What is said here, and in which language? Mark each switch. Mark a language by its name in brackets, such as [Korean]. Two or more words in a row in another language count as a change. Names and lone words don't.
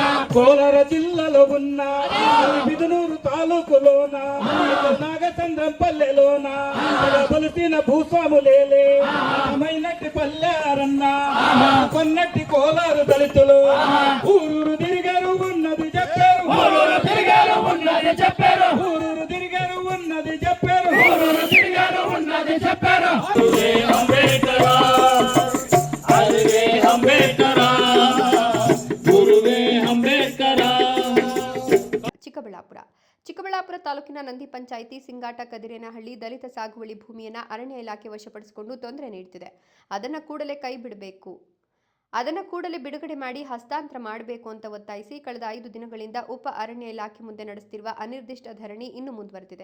[Telugu] కోలార జిల్లాలో ఉన్న బిదునూరు తాలూకులోన నాగచంద్రం పల్లెలోన బలిసిన భూస్వాములేలే మైనట్టి పల్లెరన్న కొన్నట్టి కోలారు దళితులు ఊరూరు తిరిగారు ఉన్నది చెప్పారు ఊరూరు తిరిగారు ఉన్నది చెప్పారు ఊరూరు తిరిగారు ఉన్నది చెప్పారు ఊరూరు తిరిగారు ఉన్నది చెప్పారు అంబేద్కర్ అంబేద్కర్ గురువే అంబేద్కర్. [Kannada] ಚಿಕ್ಕಬಳ್ಳಾಪುರ ತಾಲೂಕಿನ ನಂದಿ ಪಂಚಾಯಿತಿ ಸಿಂಗಾಟ ಕದಿರೇನಹಳ್ಳಿ ದಲಿತ ಸಾಗುವಳಿ ಭೂಮಿಯನ್ನು ಅರಣ್ಯ ಇಲಾಖೆ ವಶಪಡಿಸಿಕೊಂಡು ತೊಂದರೆ ನೀಡುತ್ತಿದೆ. ಅದನ್ನು ಕೂಡಲೇ ಕೈ ಬಿಡಬೇಕು, ಅದನ್ನು ಕೂಡಲೇ ಬಿಡುಗಡೆ ಮಾಡಿ ಹಸ್ತಾಂತರ ಮಾಡಬೇಕು ಅಂತ ಒತ್ತಾಯಿಸಿ ಕಳೆದ 5 ದಿನಗಳಿಂದ ಉಪ ಅರಣ್ಯ ಇಲಾಖೆ ಮುಂದೆ ನಡೆಸುತ್ತಿರುವ ಅನಿರ್ದಿಷ್ಟ ಧರಣಿ ಇನ್ನೂ ಮುಂದುವರೆದಿದೆ.